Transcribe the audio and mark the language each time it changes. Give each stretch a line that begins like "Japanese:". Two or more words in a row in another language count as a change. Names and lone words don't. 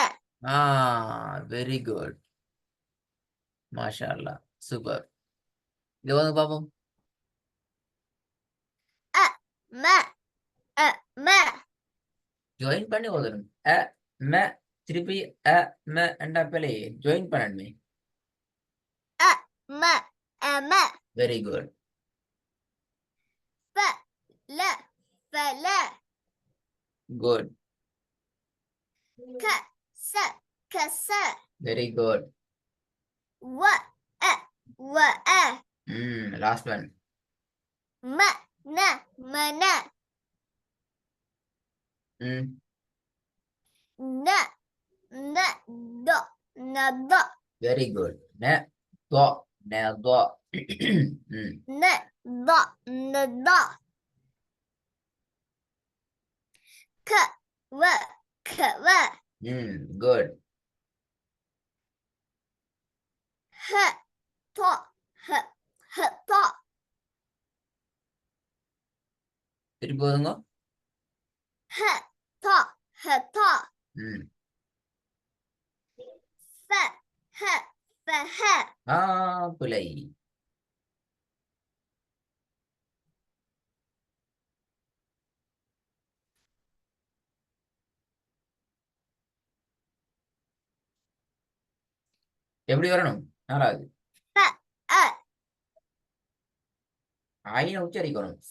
English: very good.
Arabic: ما شاء الله.
English: சூப்பர்.
Tamil: இது வந்து பாப்போம்.
Arabic: Ma.
Tamil: ஜாயின் பண்ணி ஓதணும். ம திருப்பி ம என்ற பிள்ளை ஜாயின் பண்ணணுமே.
Arabic: Ma. Ma.
English: very good.
Arabic: La. Fala.
English: குட்.
Arabic: Kasa. Kasa.
English: very good.
Arabic: Wa. Wa.
English: last one.
Arabic: Mana. Mana. Na. Na. Do. Nado.
English: very good. ந தோ ந தோ.
Arabic: Na. Do. Nado. Ka. Wa. Ka. Wa.
English: குட்.
Arabic: Ha. To. Ha. Ha. To.
Tamil: திருப்பி ஓதுங்க.
Arabic: Ha. To. Ha. To. Fa. Ha. Fa. Ha.
Tamil: பிழை. எப்படி வரணும்? 4வது ஐன உச்சரிக்கணும்.